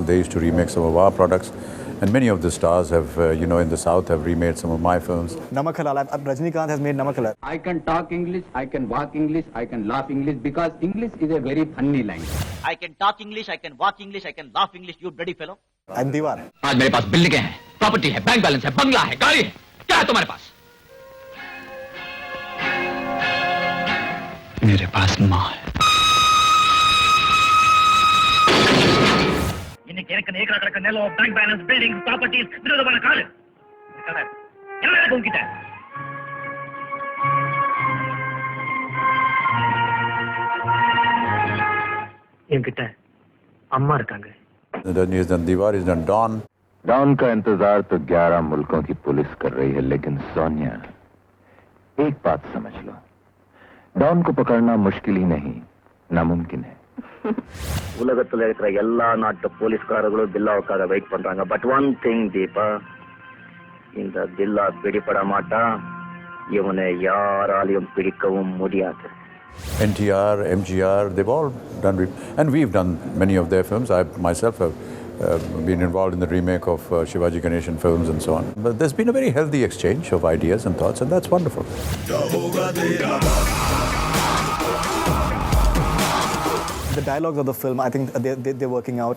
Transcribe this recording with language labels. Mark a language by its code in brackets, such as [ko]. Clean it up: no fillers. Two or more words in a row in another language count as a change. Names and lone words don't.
[en] They used to remake some of our products. And many of the stars have, in the South have remade some of my films. Namak Halal, Rajinikanth has made Namak Halal. I can talk English, I can walk English, I can laugh English because English is a very funny language. I can talk English, I can walk English, I can laugh English, you bloody fellow. And Diwar. [hi] आज मेरे पास बिल्डिंगें हैं, प्रॉपर्टी है, [en] bank balance [hi] है, बंगला है, गाड़ी है, क्या है तुम्हारे पास? मेरे पास माँ है. [ta] இன்னைக்கு எனக்கு ஏக்கர் நிலம், [en] bank balance, [ta] பில்டிங், ப்ராப்பர்ட்டிஸ், விரோதமான காரு. என்ன உங்ககிட்ட? என்கிட்ட அம்மா இருக்காங்க. [en] Then he's done Diwar, he's done Dawn. [hi] डॉन का इंतजार तो 11 मुल्कों की पुलिस कर रही है, लेकिन सोनिया, एक बात समझ लो, डॉन को पकड़ना मुश्किल ही नहीं, नामुमकिन है. [ta] உலகத்துல இருக்கிற எல்லா நாட்டு போலீஸ்காரர்களும் பில்லாவுக்காக வெயிட் பண்றாங்க. [en] but one thing [ta] தீபா, இந்த பில்லா பிடிபட மாட்டான். இவனை யாராலையும் பிடிக்கவும் முடியாது. [en] NTR, MGR, they've all done, and we've done many of their films. I myself have been involved in the remake of Shivaji Ganeshan films and so on. But there's been a very healthy exchange of ideas and thoughts, and that's wonderful. The dialogues of the film, I think they're working out.